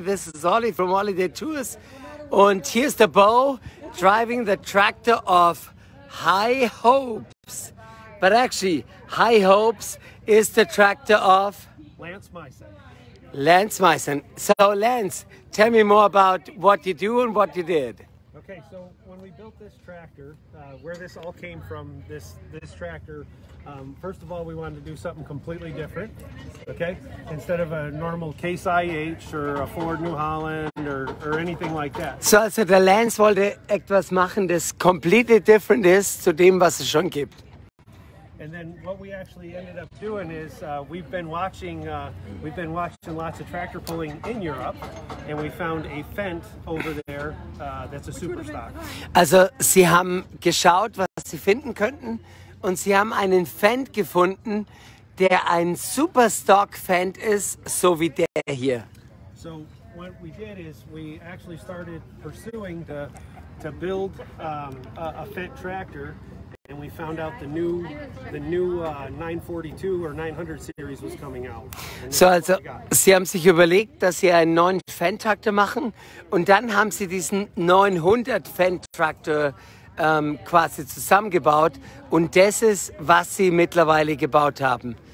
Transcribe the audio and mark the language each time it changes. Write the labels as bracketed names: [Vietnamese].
[English] This is Olli from Olidaytours. [German] Und hier ist der Bo [English] driving the tractor of High Hopes. But actually, High Hopes is the tractor of Lance Meissen. So Lance, tell me more about what you do and what you did. Okay, so when we built this tractor, where this all came from, this tractor, first of all, we wanted to do something completely different, okay? Instead of a normal Case IH or a Ford New Holland or anything like that. [German] So, also der Lance wollte etwas machen, das [English] completely different [German] ist zu dem, was es schon gibt. [English] And then what we actually ended up doing is we've been watching lots of tractor pulling in Europe, and we found a Fendt over there that's a Superstock. [German] Also sie haben geschaut, was sie finden könnten, und sie haben einen Fendt gefunden, der ein Superstock Fendt ist, so wie der hier. [English] So what we did is we actually started pursuing to build a Fendt tractor. And we found out the new 942 or 900 series was coming out. [German] So, also sie haben sich überlegt, dass sie einen neuen Fendt-Traktor machen, und dann haben sie diesen 900 Fendt-Traktor quasi zusammengebaut, und das ist, was sie mittlerweile gebaut haben.